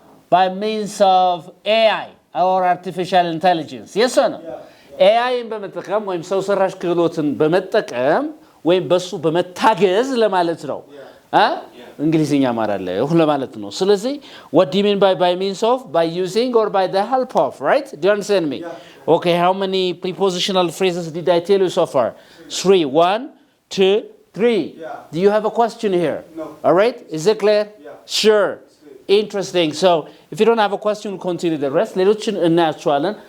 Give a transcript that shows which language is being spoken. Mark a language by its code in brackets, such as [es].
[en] By means of AI or artificial intelligence. Yes or no? [am] AIን በመጠቀም ወይም ሰው ሰራሽ ክህሎትን በመጠቀም ወይም በሱ በመታገዝ ለማለት ነው። እንግሊዝኛ እማራለሁ ለማለት ነው። ስለዚህ [en] what do you mean by means of? By using or by the help of, right? Do you understand me? Okay, how many prepositional phrases did I tell you so far? 3. 1, 2, 3. Do you have a question here? No. All right? Is it clear? Sure. Interesting. So, if you don't have a question, we'll continue the rest. [am] ሌሎችን እናያቸዋለን.